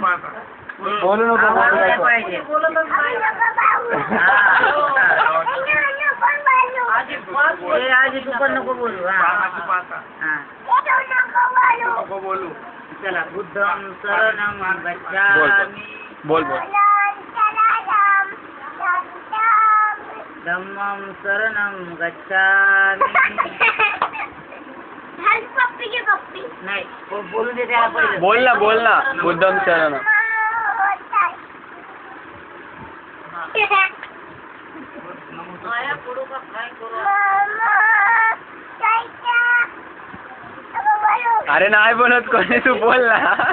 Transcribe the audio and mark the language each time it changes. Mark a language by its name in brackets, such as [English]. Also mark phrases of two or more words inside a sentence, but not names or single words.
[Marathi] बोलू नको पाहिजे. आजी तू पण नको बोलू. बोलू. [Pali] चला बुद्धम शरणम गच्छामि. [Marathi] बोल बोल. [Pali] धम्मम शरणम गच्छामि. [Marathi] नाही बोलू दे त्याला पहिले. बोल ना [Pali] बुद्धम शरणम. [Marathi] अरे नाही बोलत कोणी, तू बोल ना.